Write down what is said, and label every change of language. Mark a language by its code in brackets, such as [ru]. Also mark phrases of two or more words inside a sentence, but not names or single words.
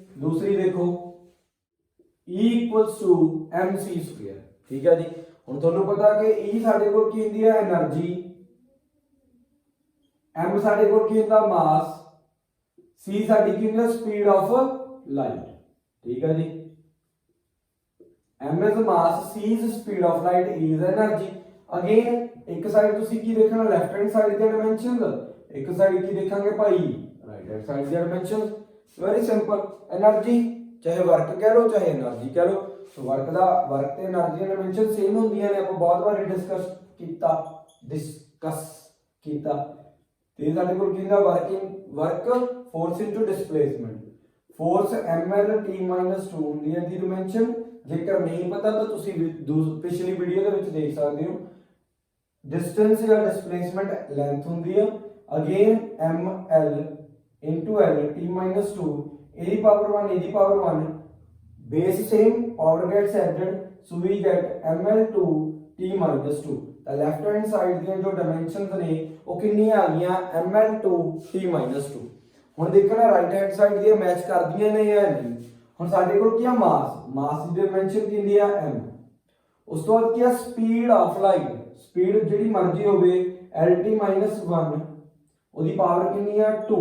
[pa] ਦੂਸਰੀ ਦੇਖੋ, [en] E equals to mc square. [pa] ਠੀਕ ਹੈ ਜੀ। ਹੁਣ ਤੁਹਾਨੂੰ ਪਤਾ ਕਿ E ਸਾਡੇ ਕੋਲ ਕੀ ਹੁੰਦੀ ਹੈ, ਐਨਰਜੀ, m ਸਾਡੇ ਕੋਲ ਕੀ ਹੁੰਦਾ ਮਾਸ, c ਸਾਡੀ ਕੀ ਹੁੰਦੀ [en] speed of light. [pa] ਠੀਕ ਹੈ ਜੀ। [en] m is mass, c is speed of light, E is energy। [pa] ਅਗੇਨ ਇੱਕ ਸਾਈਡ ਤੁਸੀਂ ਕੀ ਦੇਖਣਾ, [en] left hand side [pa] ਦੀ ਡਾਈਮੈਂਸ਼ਨਸ, ਇੱਕ ਸਾਈਡ ਕੀ ਦੇਖਾਂਗੇ ਭਾਈ [en] right hand side [pa] ਦੀ ਡਾਈਮੈਂਸ਼ਨਸ। [en] very simple. [pa] ਐਨਰਜੀ ਚਾਹੇ ਵਰਕ ਕਹਿ ਲਓ ਚਾਹੇ ਐਨਰਜੀ ਕਹਿ ਲਓ, ਤਾਂ ਵਰਕ ਤੇ ਐਨਰਜੀ [en] dimension same [pa] ਹੁੰਦੀਆਂ ਨੇ। ਆਪਾਂ ਬਹੁਤ ਵਾਰ ਡਿਸਕਸ ਕੀਤਾ ਤੇ ਸਾਡੇ ਕੋਲ ਕੀ ਹੁੰਦਾ [en] work force into displacement. [pa] ਫੋਰਸ ml t - 2 ਹੁੰਦੀ ਹੈ ਦੀ ਡਾਈਮੈਂਸ਼ਨ। ਜੇਕਰ ਨਹੀਂ ਪਤਾ ਤਾਂ ਤੁਸੀਂ ਪਿਛਲੀ ਵੀਡੀਓ ਦੇ ਵਿੱਚ ਦੇਖ ਸਕਦੇ ਹੋ। ਡਿਸਟੈਂਸ ਜਾਂ [en] displacement length [pa] ਹੁੰਦੀ ਆ। ਅਗੇਨ ml into l t - 2 a ਦੀ ਪਾਵਰ 1 a ਦੀ ਪਾਵਰ 1 [en] base same power gets added, so we get ml2 t - 2। [pa] ਤਾਂ [en] left hand side [pa] ਦੀਆਂ ਜੋ ਡਾਈਮੈਂਸ਼ਨਸ ਨੇ ਉਹ ਕਿੰਨੀਆਂ ਆ ਗਈਆਂ ml2 t - 2। ਹੁਣ ਦੇਖਣਾ [en] right hand side [pa] ਦੀਆਂ ਮੈਚ ਕਰਦੀਆਂ ਨੇ ਜਾਂ ਨਹੀਂ। ਹੁਣ ਸਾਡੇ ਕੋਲ ਕੀ ਆ ਮਾਸ ਦੀ ਡਾਈਮੈਂਸ਼ਨ ਕੀ ਹੁੰਦੀ ਆ m। ਉਸ ਤੋਂ ਬਾਅਦ ਕੀ ਆ [en] speed of light, [pa] ਸਪੀਡ ਜਿਹੜੀ ਮਰਜ਼ੀ ਹੋਵੇ lt - 1 ਉਹਦੀ ਪਾਵਰ ਕਿੰਨੀ ਆ 2।